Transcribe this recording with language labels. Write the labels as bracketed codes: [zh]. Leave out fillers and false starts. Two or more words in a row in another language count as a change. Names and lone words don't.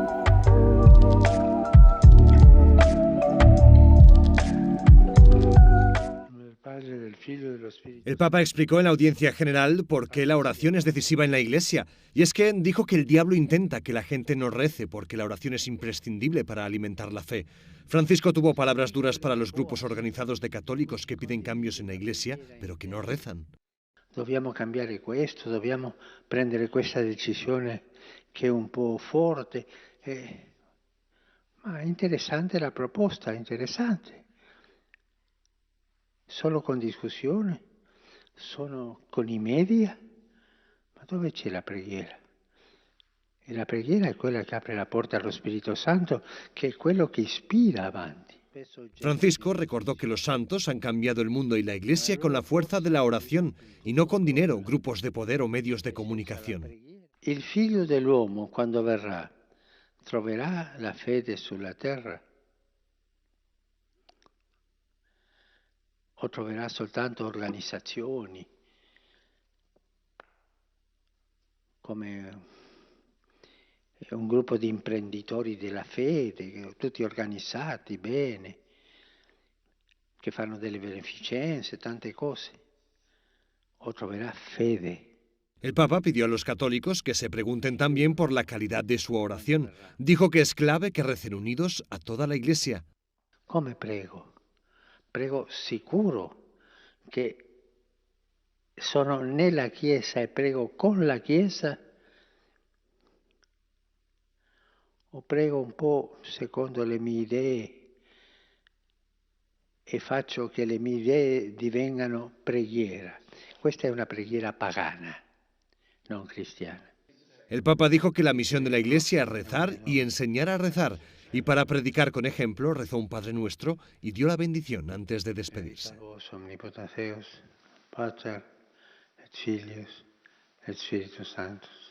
[es] El Papa explicó en la audiencia general por qué la oración es decisiva en la Iglesia. Y es que dijo que el diablo intenta que la gente no rece porque la oración es imprescindible para alimentar la fe. Francisco tuvo palabras duras para los grupos organizados de católicos que piden cambios en la Iglesia, pero que no rezan. [it] Dobbiamo cambiare questo, dobbiamo prendere questa decisione che è un po' forte. Ma è interessante la proposta, interessante. Solo con discussione, solo con i media, ma dove c'è la preghiera? E la preghiera è quella che apre la porta allo Spirito Santo, che è quello che ispira avanti. [es] Francisco recordó que los santos han cambiado el mundo y la Iglesia con la fuerza de la oración y no con dinero, grupos de poder o medios de comunicación. [it] Il figlio dell'uomo, quando verrà, troverà la fede sulla terra? O troverà soltanto organizzazioni come un gruppo di imprenditori della fede, tutti organizzati bene, che fanno delle beneficenze, tante cose? O troverà fede? [es] El Papa pidió a los católicos que se pregunten también por la calidad de su oración. Dijo que es clave que recen unidos a toda la Iglesia. [it] Come prego? Prego sicuro che sono nella Chiesa e prego con la Chiesa, o prego un po' secondo le mie idee e faccio che le mie idee divengano preghiera. Questa è una preghiera pagana, non cristiana. [es] El Papa dijo que la misión de la Iglesia es rezar y enseñar a rezar. Y para predicar con ejemplo, rezó un Padre Nuestro y dio la bendición antes de despedirse. [la] Omnipotenteus, Pater, et Filius, et Spiritus Sanctus.